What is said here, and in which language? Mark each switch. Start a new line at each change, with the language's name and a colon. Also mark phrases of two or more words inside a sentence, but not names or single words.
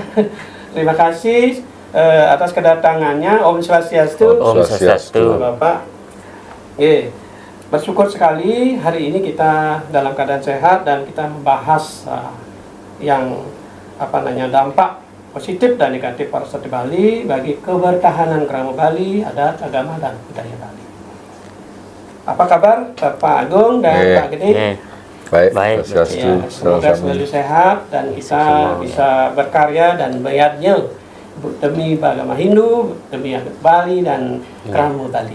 Indonesian: Terima kasih atas kedatangannya.
Balinese: Om Swastiastu. Om Swastiastu.
Indonesian: Bapak. Bersyukur sekali hari ini kita dalam keadaan sehat dan kita membahas yang dampak positif dan negatif pariwisata Bali bagi kebertahanan Kramo Bali, adat, agama, dan budaya Bali. Apa kabar Bapak Agung dan Pak Gede? Baik. Ya, semoga selalu sehat dan kita bisa berkarya dan bayarnya demi agama Hindu, demi adat Bali dan Kramo Bali.